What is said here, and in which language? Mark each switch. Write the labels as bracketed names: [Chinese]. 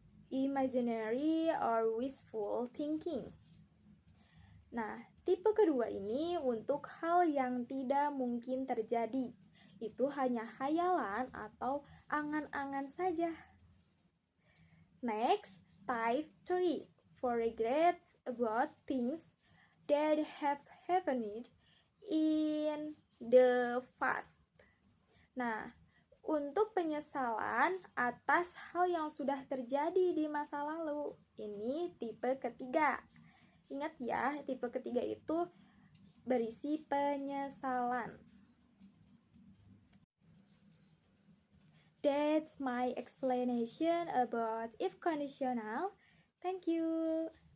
[English] Imaginary or wishful thinking. [Indonesian] Nah, tipe kedua ini untuk hal yang tidak mungkin terjadi. Itu hanya hayalan atau angan-angan saja. [English] Next, type 3 for regret about things that have happened in the past. [Indonesian] Nah, untuk penyesalan atas hal yang sudah terjadi di masa lalu, ini tipe ketiga. Ingat ya, tipe ketiga itu berisi penyesalan. [English] That's my explanation about if conditional. Thank you.